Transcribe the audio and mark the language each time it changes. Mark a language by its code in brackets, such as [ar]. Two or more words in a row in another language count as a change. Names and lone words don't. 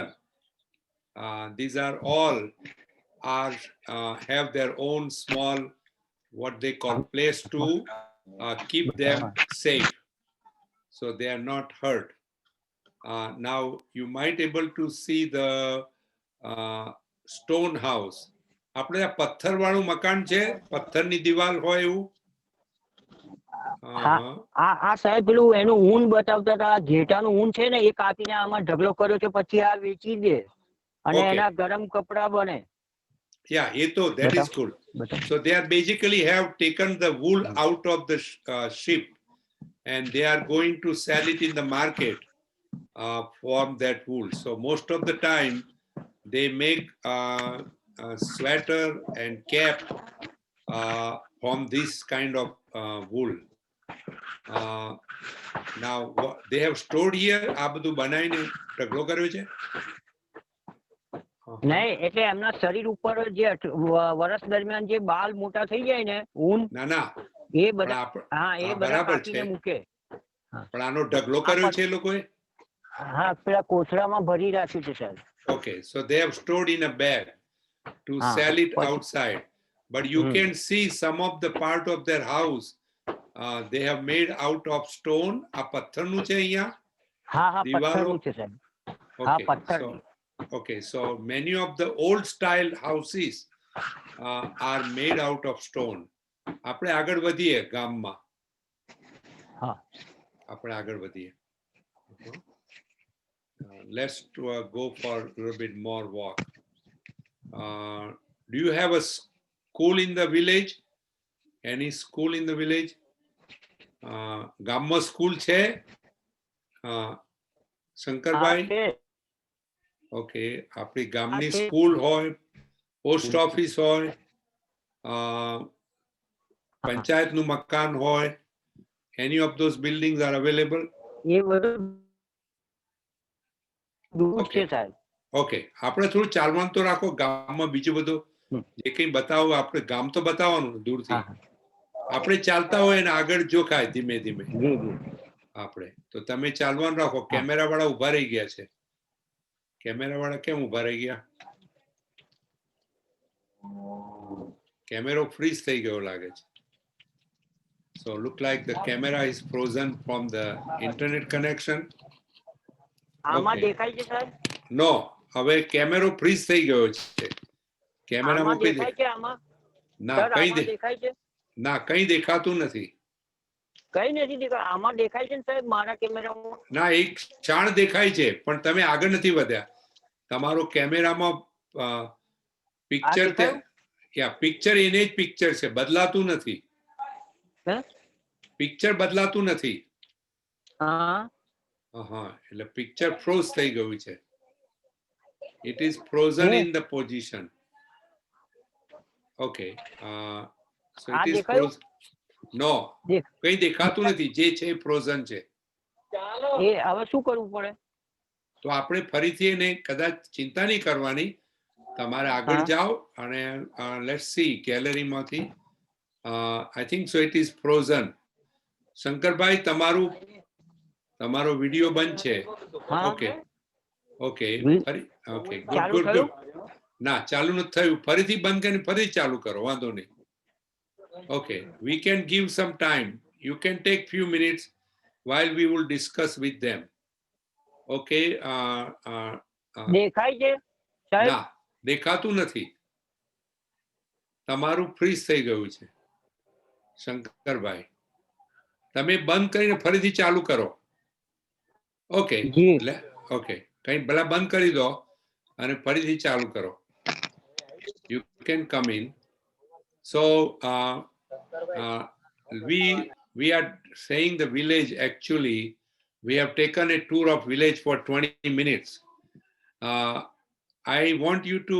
[en] These are all have their own small, what they call place to keep them safe. So they are not hurt. Now you might able to see the stone house. [gu] આપણે આ પથ્થર વાળું મકાન છે પથ્થરની દિવાલ હોય એવું. આ સાહેબ પેલું એનું ઊન બતાવતા હતા ઘેટાનું ઊન છે ને એ કાપીને આમાં ઢગલો કર્યો છે પછી આ વેચી દે અને એના ગરમ કપડા બને. [en] Yeah, that is good. So they are basically have taken the wool out of the sheep and they are going to sell it in the market from that wool. So most of the time they make sweater and cap from this kind of wool. Now they have stored here [gu] આ બધું બનાવીને ઢગલો કર્યો છે. નહીં એટલે એમના શરીર ઉપર જે વર્ષ દરમિયાન જે બાલ મોટા થઈ જાય ને ઊન ના એ બધા એ બધા કાપીને મૂકે. પણ આનો ઢગલો કર્યો છે એ લોકોએ. પેલા કોથળામાં ભરી રાખ્યું છે સાહેબ. [en] Okay, so they have stored in a bag to sell it outside, but you can see some of the part of their house they have made out of stone. [gu] આ પથ્થરનું છે અહીંયા. પથ્થરનું છે સાહેબ. [en] Okay, so many of the old style houses are made out of stone. [gu] આપણે આગળ વધીએ ગામમાં. આપણે આગળ વધીએ. [en] Let's go for a little bit more walk. Do you have a school in the village? Any school in the village? [gu] ગામમાં સ્કૂલ છે? શંકરભાઈ? ઓકે, આપણી ગામની સ્કૂલ હોય, પોસ્ટ ઓફિસ હોય, પંચાયતનું મકાન હોય, [en] Any of those buildings are available? [gu] એ બધું દૂર છે સાહેબ. ઓકે, આપણે થોડું ચાલવાનું તો રાખો ગામમાં, બીજું બધું જે કંઈ બતાવો આપણે ગામ તો બતાવવાનું દૂરથી. આપણે ચાલતા હોય ને આગળ જોખાય ધીમે ધીમે આપણે. તો તમે ચાલવાનું રાખો. કેમેરા વાળા ઉભા રહી ગયા છે. કેમેરા વાળા કેમ ઉભા રહી ગયા? કેમેરો ફ્રીઝ થઈ ગયો લાગે છે. [en] So look like the camera is frozen from the internet connection. [gu] આમાં દેખાય છે સાહેબ? No, હવે કેમેરો ફ્રીઝ થઈ ગયો છે. કેમેરામાં કોઈ દેખાય છે આમાં? ના, સર કઈ આમાં દેખાય છે? ના, કઈ દેખાતું નથી. કઈ નથી દેખાય. આમાં દેખાય છે ને સાહેબ મારા કેમેરામાં? ના, એક ક્ષણ દેખાય છે પણ તમે આગળ નથી વધ્યા. તમારો કેમેરામાં પિક્ચર પિક્ચર એને જ પિક્ચર છે, બદલાતું નથી. પિક્ચર બદલાતું નથી. હા, એટલે પિક્ચર ફ્રોઝ થઈ ગયું છે. [en] It is frozen in the position. Okay. So it is frozen. No. [gu] કઈ દેખાતું નથી. જે છે ફ્રોઝન છે. એ હવે શું કરવું પડે? તો આપણે ફરીથી એને કદાચ ચિંતા નહીં કરવાની. તમારે આગળ જાઓ અને [en] let's see [gu] ગેલેરીમાંથી. [en] I think so it is frozen. [gu] શંકરભાઈ તમારો વિડિયો બંધ છે. [en] Okay. Okay. Okay. Good good good. [gu] ના, ચાલુ નથી થયું. ફરીથી બંધ કરીને ફરી ચાલુ કરો, વાંધો નહીં. [en] Okay, we can give some time. You can take few minutes while we will discuss with them. Okay. [gu] દેખાય છે સાહેબ? ના, દેખાતું નથી. તમારું ફ્રીઝ થઈ ગયું છે શંકરભાઈ. તમે બંધ કરીને ફરીથી ચાલુ કરો. ઓકે. ઓકે, કઈ ભલા બંધ કરી દો અને ફરીથી ચાલુ કરો. [en] You can come in. So we are saying the village. Actually, we have taken a tour of village for 20 minutes. I want you to.